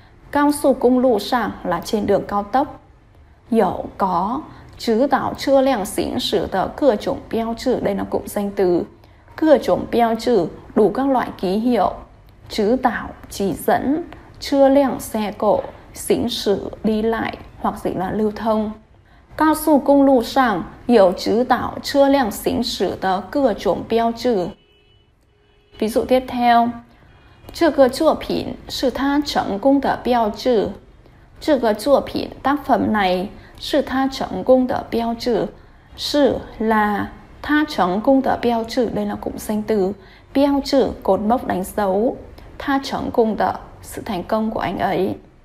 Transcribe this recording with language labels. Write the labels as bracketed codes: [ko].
[zh] 高速公路上 [vi] là trên đường cao tốc. 有, có, [zh] 指导车辆行驶的各种标志, [vi] đây là cụm danh từ. [zh] 各种标志, [vi] đủ các loại ký hiệu. [zh] 指导, [vi] chỉ dẫn, [zh] 车辆, [vi] xe cộ, [zh] 行驶, [vi] đi lại, hoặc dịch là lưu thông. [zh] 高速公路上有指导车辆行驶的各种标志. [vi] Ví dụ tiếp theo, [zh] 这个作品是他成功的标志. 这个作品, [vi] tác phẩm này, [zh] 是他成功的标志. [vi] 是, là, [zh] 他成功的标志, [vi] đây là cụm danh từ. 标志, cột mốc đánh dấu. [zh] 他成功的, [vi] sự thành công của anh ấy.